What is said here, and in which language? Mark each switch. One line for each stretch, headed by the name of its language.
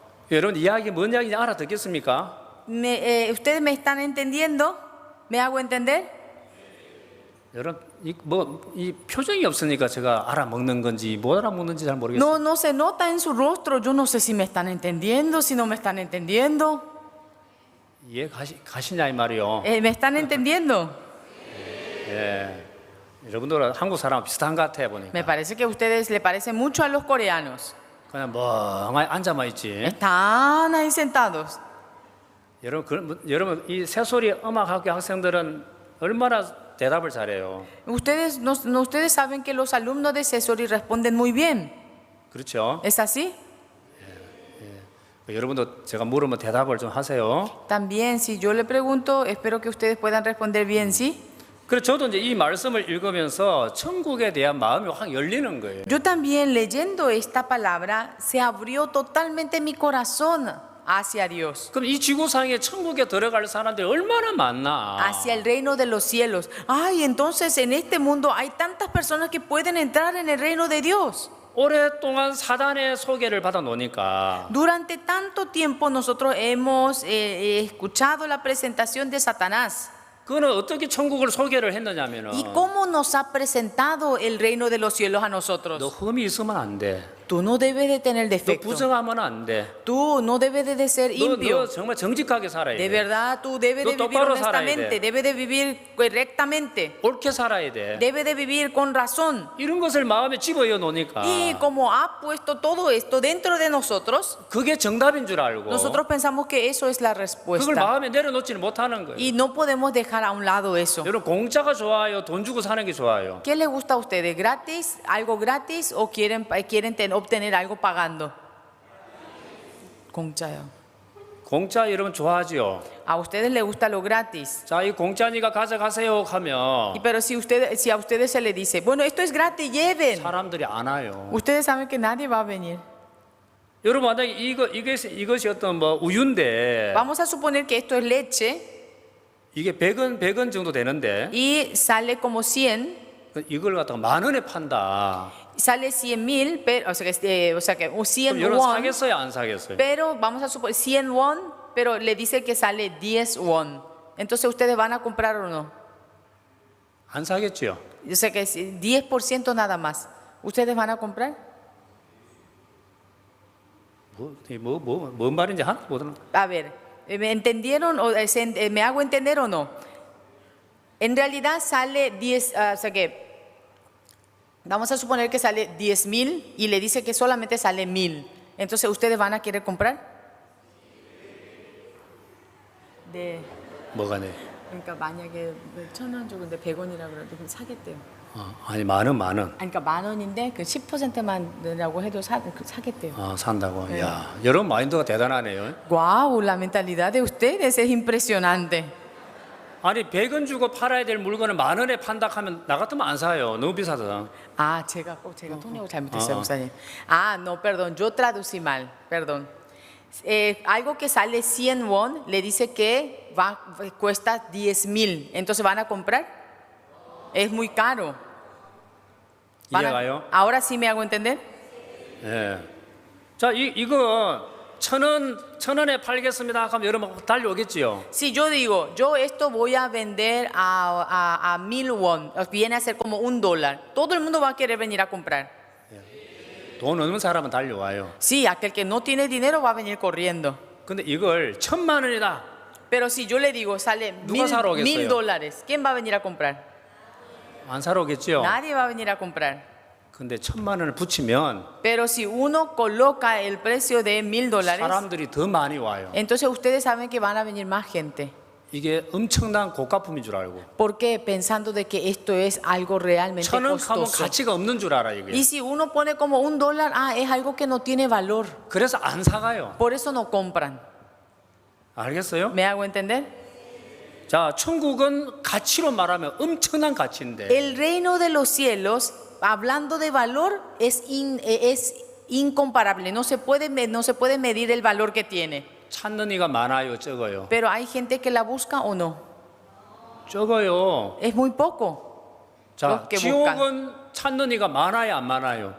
Korean: 여러분 이야기 뭔 이야기인지 알아듣겠습니까?
Spanish: ¿Ustedes me están entendiendo? ¿Me hago entender?
Korean: 여러분 이 표정이 없으니까 제가 알아먹는 건지 못 알아먹는지 잘 모르겠어요.
Spanish: No, no se nota en su rostro. Yo no sé si me están entendiendo, si no me están entendiendo.
Korean: 이해 가시냐 이 말이요.
Spanish: ¿Me están entendiendo?
Korean: 예, 여러분들 한국 사람 비슷한 것 같아 보니까.
Spanish: Me parece que a ustedes le parecen mucho a los coreanos.
Korean: 그냥 멍하니 앉아만 있지.
Spanish: Están ahí sentados.
Korean: 여러분 이 새소리 음악학교 학생들은 얼마나 대답을 잘해요.
Spanish: Ustedes ustedes saben que los alumnos de Cesori responden muy bien.
Korean: 그렇죠?
Spanish: ¿Es así?
Korean: 여러분도 제가 물으면 대답을 좀 하세요.
Spanish: También, si yo le pregunto, espero que ustedes puedan responder bien, ¿sí?
Korean: 그래서 저도 이제 이 말씀을 읽으면서 천국에 대한 마음이 확 열리는 거예요.
Spanish: Yo también leyendo esta palabra se abrió totalmente mi corazón hacia Dios,
Korean: 그럼 이 지구상에 천국에 들어갈 사람들이 얼마나 많나?
Spanish: hacia el reino de los cielos. Ay, entonces en este mundo hay tantas personas que pueden entrar en el reino de Dios.
Korean: 오랫동안 사단의 소개를 받아 놓으니까
Spanish: Durante tanto tiempo nosotros hemos escuchado la presentación de Satanás.
Korean: 그는 어떻게 천국을 소개를 했느냐면은
Spanish: ¿Y cómo nos ha presentado el reino de los cielos a nosotros?
Korean: 너 흠이 있으면 안 돼.
Spanish: Tú no debes de tener
Korean: 너
Spanish: defecto.
Korean: 부정하면 안 돼.
Spanish: Tú no debes de ser
Korean: 너
Spanish: impío.
Korean: 정말 정직하게 살아야
Spanish: De
Korean: 돼.
Spanish: verdad, tú debes No, de vivir
Korean: 똑바로 살아야
Spanish: honestamente,
Korean: 돼.
Spanish: debes de vivir correctamente,
Korean: 옳게 살아야 돼.
Spanish: debes de vivir con razón.
Korean: 이런 것을 마음에 집어넣어 놓으니까
Spanish: Y como ha puesto todo esto dentro de nosotros,
Korean: 그게 정답인 줄 알고
Spanish: nosotros pensamos que eso es la
Korean: 그걸
Spanish: respuesta.
Korean: 마음에 내려놓지는 못하는 거예요.
Spanish: Y no podemos dejar a un lado eso.
Korean: 여러분 공짜가 좋아요? 돈 주고 사는 게 좋아요?
Spanish: ¿Qué les gusta a ustedes? ¿Gratis? ¿Algo gratis? ¿O quieren obtener algo pagando?
Korean: 공짜요. 공짜 여러분 좋아하지요?
Spanish: A ustedes les gusta lo gratis.
Korean: 자, 이 공짜니까 가져가세요 하면
Spanish: Pero si a ustedes se les dice, bueno, esto es gratis, lleven.
Korean: 사람들이 안 와요.
Spanish: Ustedes saben que nadie va a venir.
Korean: 여러분 만약에 이것이 어떤 뭐 우유인데
Spanish: Vamos a suponer que esto es leche
Korean: 이게 100원 정도 되는데
Spanish: y sale como 100,
Korean: 이걸 갖다가 10,000원에 판다.
Spanish: sale 100,000, pero, o sea que 100
Korean: 그럼 여러분
Spanish: won,
Korean: 사겠어요, 안 사겠어요?
Spanish: pero vamos a suponer 100 won, pero le dice que sale 10 won. Entonces, ¿ustedes van a comprar o no?
Korean: 안 사겠죠.
Spanish: O sea que 10% nada más. ¿Ustedes van a comprar?
Korean: 뭔 말인지 하나도 못 알아.
Spanish: A ver, ¿me entendieron o me hago entender o no? En realidad sale 10, o sea que vamos a suponer que sale 10,000 y le dice que solamente sale 1,000. Entonces, ¿ustedes van a querer comprar?
Korean: 네. 뭐가 네? 그러니까 만약에 1,000원 주고인데 100원이라고 그래도 그럼 사겠대요. 아니 10,000원. 아니, 그러니까 10,000원인데 그 10%만 넣으라고 해도 사겠대요. 산다고. 야, 여러분 마인드가 대단하네요.
Spanish: Wow, la mentalidad de ustedes es impresionante.
Korean: 아니 100원 주고 팔아야 될 물건을 10,000원에 판다 하면 나 같으면 안 사요. 너무 비싸다.
Spanish: Ah,
Korean: 제가 통역을 잘못했어요, 목사님.
Spanish: Ah, no, perdón, yo traducí mal, perdón. algo que sale 100 won, le dice que cuesta 10,000. Entonces, ¿van a comprar? Es muy caro.
Korean: 이해가요?
Spanish: Ahora sí me hago entender.
Korean: 예. 자, 이거 천 원에 팔겠습니다. 그럼 여러분 달려오겠지요.
Spanish: Si yo digo, yo esto voy a vender a 1,000 won, viene a ser como $1, todo el mundo va a querer venir a comprar.
Korean: 돈 없는 사람은 달려와요.
Spanish: Sí, aquel que no tiene dinero va a venir corriendo.
Korean: 근데 이걸 1,000만 원이다.
Spanish: Pero si yo le digo, sale
Korean: 누가 사러 오겠어요?
Spanish: $1,000, ¿quién va a venir a comprar?
Korean: 안 사러 오겠지요.
Spanish: Nadie va a venir a comprar.
Korean: 근데 1,000만 원을 붙이면
Spanish: Pero si uno coloca el precio de $1,000,
Korean: 사람들이 더 많이 와요.
Spanish: entonces ustedes saben que van a venir más gente.
Korean: 이게 엄청난 고가품인 줄 알고.
Spanish: ¿Por qué? Pensando de que esto es algo realmente
Korean: 1,000원 하면
Spanish: costoso.
Korean: 가치가 없는 줄 알아 이게.
Spanish: Y si uno pone como $1, es algo que no tiene valor.
Korean: 그래서 안 사가요.
Spanish: Por eso no compran.
Korean: 알겠어요?
Spanish: ¿Me hago entender?
Korean: 자, 천국은 가치로 말하면 엄청난 가치인데
Spanish: El reino de los cielos, hablando de valor, es incomparable. No se puede medir el valor que tiene.
Korean: 찾는 이가 많아요, 적어요?
Spanish: Pero hay gente que la busca o no.
Korean: 적어요.
Spanish: Es muy poco.
Korean: 자,
Spanish: los que
Korean: 지옥은 찾는 이가 많아요, 안 많아요?